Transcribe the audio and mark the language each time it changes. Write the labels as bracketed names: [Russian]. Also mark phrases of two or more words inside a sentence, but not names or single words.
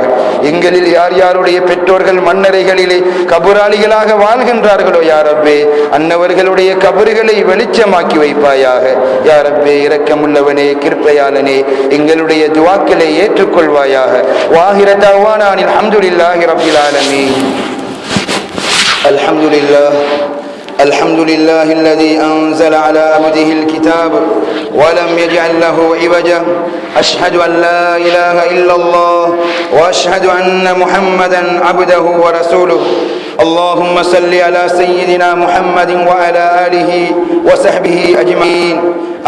[Tamil] எங்களில் யார் யாருடைய பெற்றோர்கள் மண்ணறைகளிலே கபுராளிகளாக வாழ்கின்றார்களோ [Arabic] يا رب, [Tamil] அன்னவர்களுடைய கபறுகளை வெளிச்சமாக்கி வைப்பாயாக. [Arabic] يا رب, [Tamil] இரக்கமுள்ளவனே, கிருபையாளனே, எங்களுடைய துஆக்களை ஏற்றுக்கொள்வாயாக. [Arabic] وآخر دعوانا الحمد لله رب العالمين. அல்ஹம்துலில்லாஹ் الحمد لله الذي أنزل على عبده الكتاب ولم يجعل له عوجا. أشهد أن لا إله إلا الله وأشهد أن محمدا عبده ورسوله. اللهم صل على سيدنا محمد وعلى آله وصحبه أجمعين.